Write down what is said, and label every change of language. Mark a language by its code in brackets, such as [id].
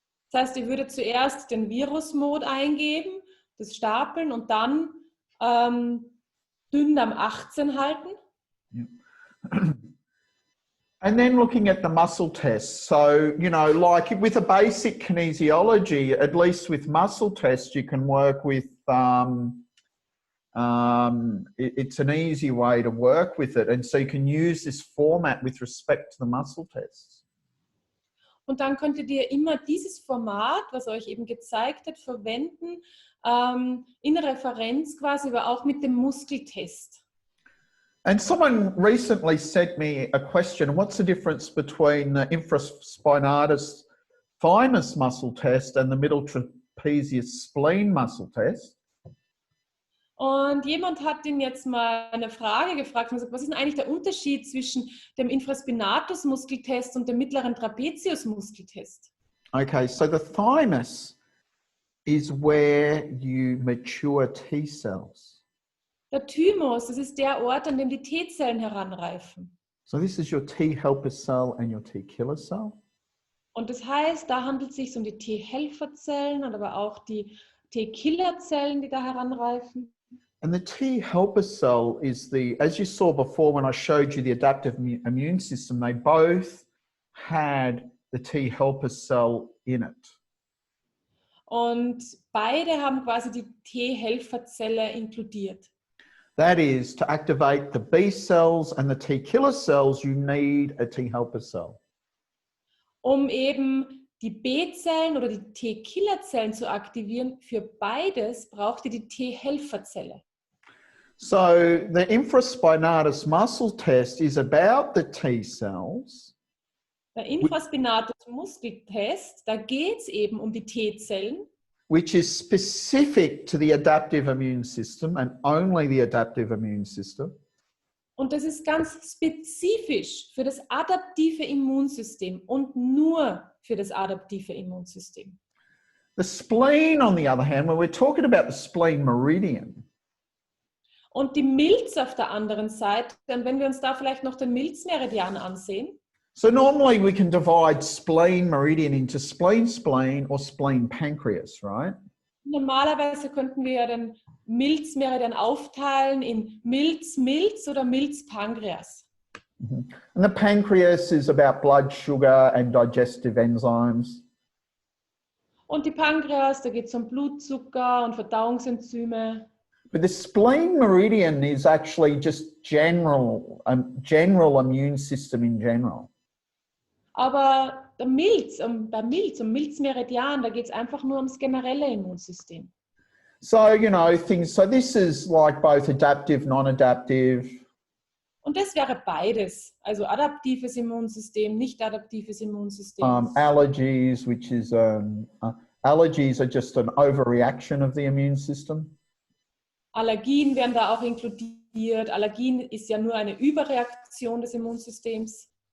[de] Das heißt, ihr würdet zuerst den Virus-Mode eingeben, das stapeln und dann Dünndarm 18 halten. Yeah. [en] And then looking at the muscle tests. So, you know, like with a basic kinesiology, at least with muscle tests, you can work with, it's an easy way to work with it. And so you can use this format with respect to the muscle tests. [de] Und dann könntet ihr immer dieses Format, was euch eben gezeigt hat, verwenden, in Referenz quasi, aber auch mit dem Muskeltest. [en] And someone recently sent me a question, what's the difference between the infraspinatus thymus muscle test and the middle trapezius spleen muscle test? [de] Und jemand hat ihn jetzt mal eine Frage gefragt und gesagt, was ist denn eigentlich der Unterschied zwischen dem Infraspinatus-Muskeltest und dem mittleren Trapezius-Muskeltest? [en] Okay, so the thymus is where you mature T cells. [de] Der Thymus, das ist der Ort, an dem die T-Zellen heranreifen. [en] So this is your T helper cell and your T killer cell. [de] Und das heißt, da handelt es sich um die T-Helferzellen und aber auch die T-Killerzellen, die da heranreifen. [en] And the T helper cell is the, as you saw before when I showed you the adaptive immune system, they both had the T helper cell in it. [de] Und beide haben quasi die T-Helferzelle inkludiert. [en] That is, to activate the B cells and the T killer cells, you need a T helper cell. [de] Um eben die B-Zellen oder die T-Killerzellen zu aktivieren, für beides braucht ihr die T-Helferzelle. [en] So the infraspinatus muscle test is about the T cells. [de] Der Infraspinatus-Muskeltest, da geht es eben um die T-Zellen. [en] Which is specific to the adaptive immune system and only the adaptive immune system. [de] Und das ist ganz spezifisch für das adaptive Immunsystem und nur für das adaptive Immunsystem. [en] The spleen, on the other hand, when we're talking about the spleen meridian, [de] Und die Milz auf der anderen Seite, und wenn wir uns da vielleicht noch den Milzmeridian ansehen. [en] so normally we can divide spleen meridian into spleen or spleen pancreas, right? [de] Normalerweise könnten wir ja den Milzmeridian aufteilen in Milz oder Milz-Pankreas. [en] And the pancreas is about blood sugar and digestive enzymes. [de] Und die Pankreas, da geht es um Blutzucker und Verdauungsenzyme. [en] But the spleen meridian is actually just general immune system in general. [de] Aber beim Milzmeridian, da geht es einfach nur ums generelle Immunsystem. [en] So, you know, so this is like both adaptive, non-adaptive. [de] Und das wäre beides, also adaptives Immunsystem, nicht adaptives Immunsystem. [en] Allergies, which is, allergies are just an overreaction of the immune system. [de] Allergien werden da auch inkludiert. Allergien ist ja nur eine Überreaktion des Immunsystems.